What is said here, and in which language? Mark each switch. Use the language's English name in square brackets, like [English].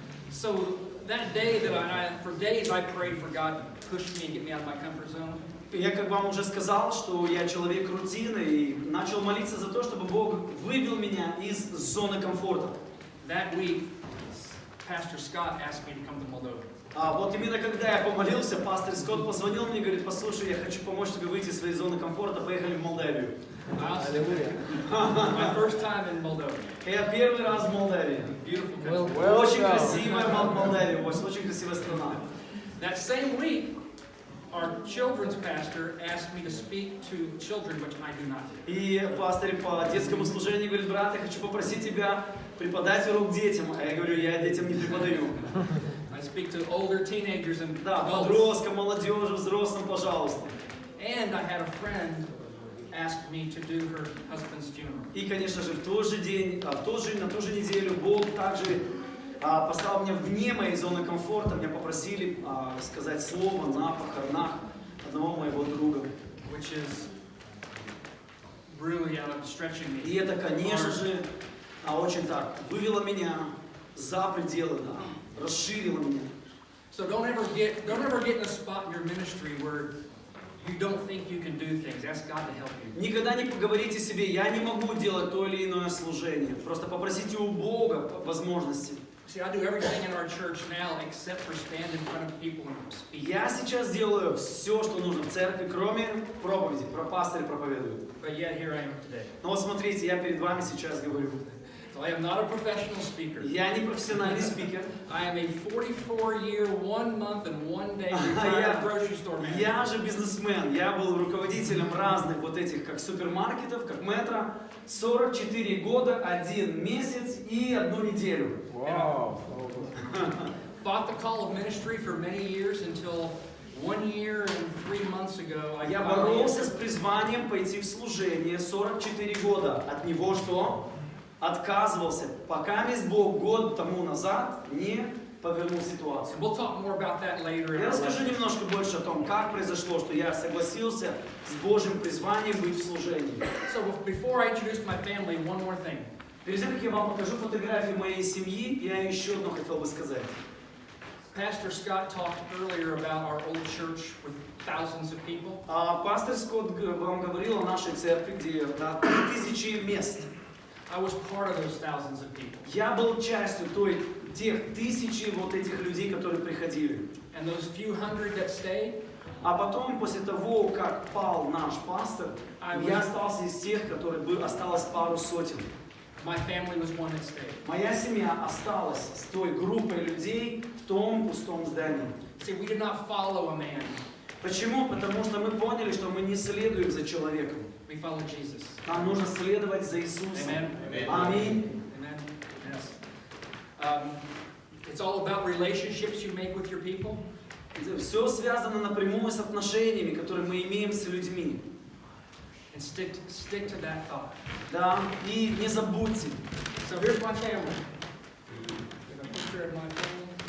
[English] So that day that for days I prayed for God to push me and get me out of my comfort zone. [Russian] Я как вам уже сказал, что я человек рутины и начал молиться за то, чтобы Бог вывел меня из зоны комфорта. [English] That week, Pastor Scott asked me to come to Moldova. [Russian] А вот именно когда я помолился, пастор Скотт позвонил мне и говорит: послушай, я хочу помочь тебе выйти из своей зоны комфорта, поехали в Молдавию. [English] My first time in Moldova. [Russian] Я первый раз в Молдавии. Очень красивая Молдавия, очень красивая страна. [English] That same week, our children's pastor asked me to speak to children, which I do not do. [Russian] И пастор по детскому служению говорит: брат, я хочу попросить тебя преподать урок детям. А я говорю: я детям не преподаю. [English] I speak to older teenagers and [Russian] Да, [English] adults. [Russian] подросткам, молодежи, взрослым, пожалуйста. [English] And I had a friend ask me to do her husband's funeral. [Russian] И, конечно же, в тот же день, на ту же неделю Бог также поставил меня вне моей зоны комфорта. Меня попросили сказать слово на похоронах одного моего друга. [English] Which is really out of stretching me. [Russian] И это, конечно же, очень так вывело меня за пределы, расширило меня. [English] So don't ever get in a spot in your ministry where you don't think you can do things. Ask God to help you. [Russian] Никогда не поговорите себе: я не могу делать то или иное служение. Просто попросите у Бога возможности. [English] See, I do everything in our church now except for stand in front of people and speak. [Russian] Я сейчас делаю все, что нужно в церкви, кроме проповеди. Про пастырь проповедует. [English] But yet here I am today. [Russian] Но вот смотрите, я перед вами сейчас говорю. [English] So I am not a professional speaker. [Russian] Я не профессиональный спикер. [English] I am a 44-year, 1 month and 1 day retired grocery store manager. [Russian] Я же бизнесмен. Я был руководителем разных вот этих, как супермаркетов, как метро. 44 года, 1 месяц и 1 неделю. [English] Wow. Fought the call of ministry for many years until 1 year and 3 months ago. [Russian] Я боролся с призванием пойти в служение 44 года. От него что? Отказывался, пока Бог год тому назад не повернул ситуацию. [English] We'll talk more about that later. [Russian] Я расскажу немножко больше о том, как произошло, что я согласился с Божьим призванием быть в служении. [English] So before I introduce my family, one more thing. [Russian] Перед тем, как я вам покажу фотографии моей семьи, я еще одно хотел бы сказать. [English] Pastor Scott talked earlier about our old church with thousands of people. [Russian] Пастор Скотт вам говорил о нашей церкви, где 3000 мест. [English] I was part of those thousands of people. [Russian] Я был частью тех тысячи вот этих людей, которые приходили. [English] And those few hundred that stayed, [Russian] А потом, после того, как пал наш пастор, я остался из тех, которые осталось пару сотен. [English] my family was one that stayed. [Russian] Моя семья осталась с той группой людей в том пустом здании. [English] See, we did not follow a man. [Russian] Почему? Потому что мы поняли, что мы не следуем за человеком. [English] We followed Jesus. [Russian] Нам нужно следовать за Иисусом. [English] Amen. [Russian] Аминь. [English] Amen. Yes. It's all about relationships you make with your people. [Russian] Все связано напрямую с отношениями, которые мы имеем с людьми. [English] And stick to that thought. [Russian] Да, и не забудьте. [English] So here's my family. Got a picture of my family.